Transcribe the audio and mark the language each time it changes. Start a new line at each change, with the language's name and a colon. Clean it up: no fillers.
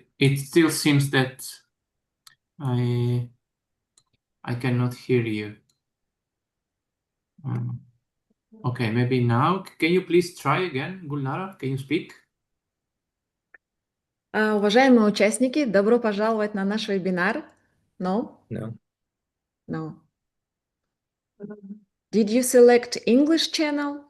English: It still seems that I cannot hear you. Okay, maybe now. Can you please try again, Gulnara? Can you speak?
Russian: Уважаемые участники, добро пожаловать на наш вебинар.
English: No? No. No. Did you select English channel?